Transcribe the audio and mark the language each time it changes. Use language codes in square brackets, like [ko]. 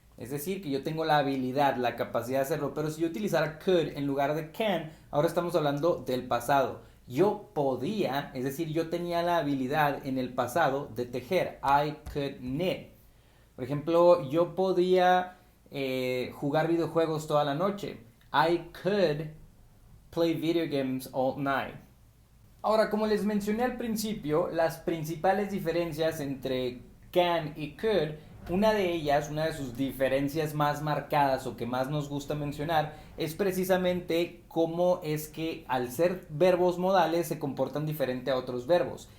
[es] Es decir, que yo tengo la habilidad, la capacidad de hacerlo. Pero si yo utilizara could en lugar de can, ahora estamos hablando del pasado. Yo podía, es decir, yo tenía la habilidad en el pasado de tejer. [en] I could knit. [es] Por ejemplo, yo podía jugar videojuegos toda la noche. [en] I could play video games all night. [es] Ahora, como les mencioné al principio, las principales diferencias entre can y could, una de ellas, una de sus diferencias más marcadas o que más nos gusta mencionar, es precisamente cómo es que al ser verbos modales se comportan diferente a otros verbos.